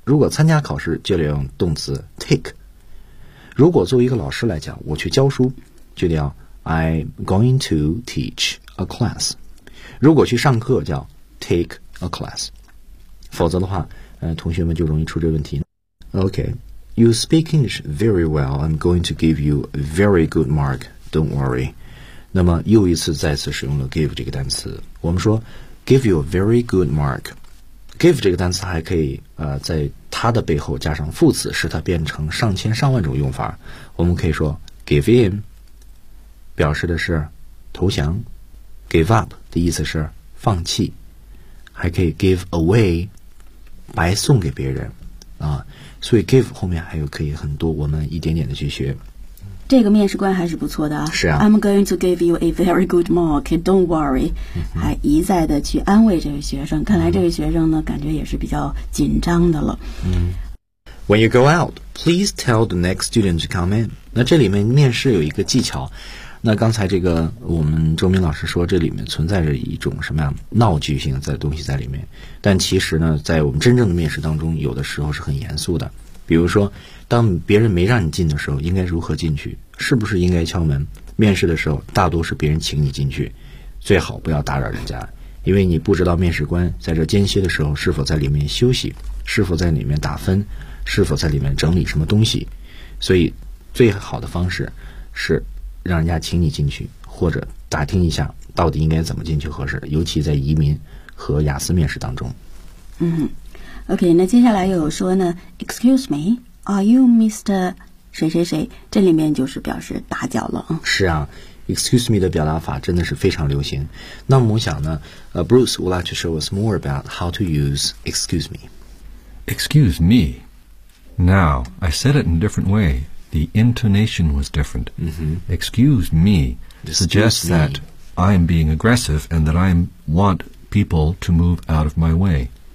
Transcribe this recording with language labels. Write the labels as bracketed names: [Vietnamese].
[Chinese] 如果参加考试，就得用动词 take。如果作为一个老师来讲，我去教书，就得要 [English] I'm going to teach a class。 [Chinese] 如果去上课，叫 [English] take a class。 [Chinese] 否则的话同学们就容易出这问题。 [English] OK, you speak English very well. I'm going to give you a very good mark. Don't worry. [Chinese] 那么又一次再次使用了 give 这个单词。我们说 [English] give you a very good markGive [Chinese] 这个单词还可以在它的背后加上副词，使它变成上千上万种用法。我们可以说 [English] give in, [Chinese] 表示的是投降， [English] give up [Chinese] 的意思是放弃，还可以 [English] give away, [Chinese] 白送给别人啊。所以 give 后面还有可以很多，我们一点点的去学。这个面试官还是不错的啊。是啊。 [English] I'm going to give you a very good mark, don't worry.、 [Chinese] 嗯、还一再的去安慰这位学生，看来这位学生呢、嗯、感觉也是比较紧张的了。嗯。 [English] When you go out, please tell the next student to come in. [Chinese] 那这里面面试有一个技巧，那刚才这个我们周明老师说这里面存在着一种什么样闹剧性的东西在里面，但其实呢在我们真正的面试当中有的时候是很严肃的。比如说当别人没让你进的时候应该如何进去，是不是应该敲门，面试的时候大多是别人请你进去，最好不要打扰人家，因为你不知道面试官在这间歇的时候是否在里面休息，是否在里面打分，是否在里面整理什么东西，所以最好的方式是让人家请你进去，或者打听一下到底应该怎么进去合适，尤其在移民和雅思面试当中。嗯OK, 那接下来又有说呢 [English] Excuse me, are you Mr. [Chinese] 谁谁谁，这里面就是表示打搅了。是啊， [English] Excuse me [Chinese] 的表达法真的是非常流行。那么我想呢 [English] Bruce would like to show us more about how to use excuse me. Excuse me. Now, I said it in a different way. The intonation was different.、 Mm-hmm. Excuse me suggests that I'm being aggressive and that I want people to move out of my way.